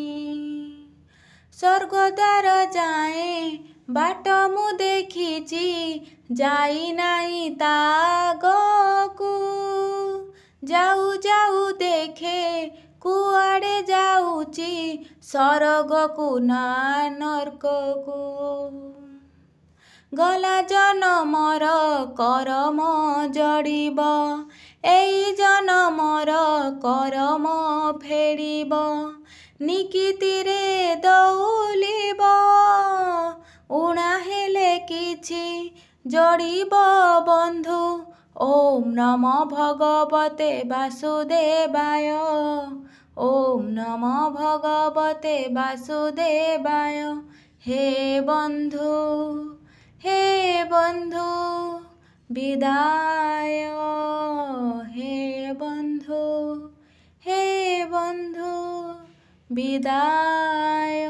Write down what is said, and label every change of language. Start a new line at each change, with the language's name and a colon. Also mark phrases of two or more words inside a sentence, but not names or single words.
Odia: ସ୍ୱର୍ଗଦ୍ୱାର ଯାଏ ବାଟ ମୁଁ ଦେଖିଚି, ଯାଇ ନାହିଁ ତା ଆଗକୁ। ଯାଉ ଯାଉ ଦେଖେ କୁଆଡ଼େ ଯାଉଛି, ସରଗକୁ ନା ନରକକୁ। ଗଲା ଜନମର କରମ ଯୋଡ଼ିବ, ଏଇ ଜନମର କରମ ଫେଡ଼ିବ। ନିକିତିରେ ତଉଲିବ, ଊଣା ହେଲେ କିଛି ଯୋଡ଼ିବ ବନ୍ଧୁ।
Sanskrit: ओम नमो भगवते वासुदेवाय, ओम नमो भगवते वासुदेवाय।
Odia: ହେ ବନ୍ଧୁ ବିଦାୟ, ହେ ବନ୍ଧୁ ବିଦାୟ।